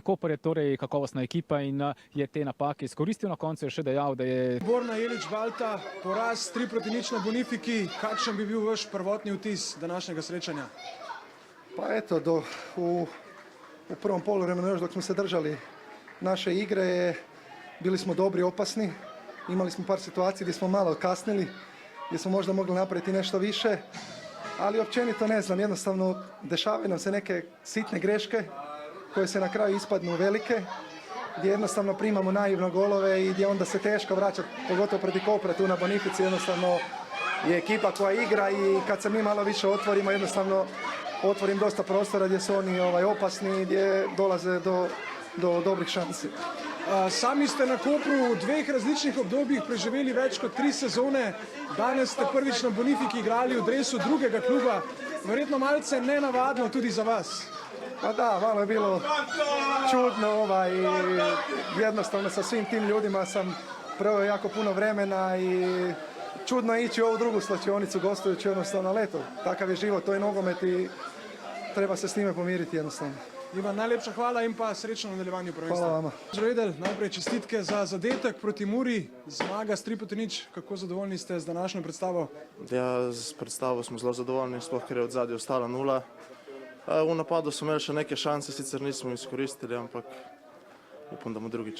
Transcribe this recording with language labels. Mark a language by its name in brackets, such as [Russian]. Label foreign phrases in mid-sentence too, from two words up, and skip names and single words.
[Slovenian] Koper je torej kakovostna ekipa in je te napake izkoristil. Na koncu je še dejal, da je Borna Jelič-Balta, poraz 3-0 na Bonifiki. Kakšen bi bil vaš prvotni vtis današnjega srečanja? [Croatian] Pa eto, u prvom poluvremenu još dok smo se držali naše igre, bili smo dobri, opasni. Imali smo par situacija gdje smo malo kasnili, gdje smo možda mogli napraviti nešto više. Ali općenito ne znam, jednostavno dešavaju nam se neke sitne greške koje se na kraju ispadnu velike, gdje jednostavno primamo naivno golove i gdje onda se teško vraćati, pogotovo protiv Kopra tu na Bonifici. Jednostavno je ekipa koja igra i kad se mi malo više otvorimo, jednostavno otvorim dosta prostora gdje su oni opasni, gdje dolaze do dobrih šansi. [Slovenian] Sami ste na Kopru v dveh različnih obdobjih preživeli več kot 3 sezone. Danes ste prvič na Bonifiki igrali v dresu drugega kluba. Verjetno malce nenavadno tudi za vas. [Croatian] Pa da, malo je bilo čudno i jednostavno sa svim tim ljudima sam proveo jako puno vremena i čudno je ići u ovu drugu slačionicu gostujući jednostavno, ali eto, takav je život, to je nogomet i treba se s njime pomiriti jednostavno. Ivan, [Slovenian] najlepša hvala in pa srečno nadaljevanju prvenstva. Hvala vama. Žredel, najprej čestitke za zadetek proti Muri, zmaga s 3-0. Kako zadovoljni ste z današnjo predstavo? Ja, s predstavo smo zelo zadovoljni, sploh ker je od zadnje ostala 0. V napadu smo imeli še neke šanse, sicer nismo izkoristili, ampak upam, da bomo drugič.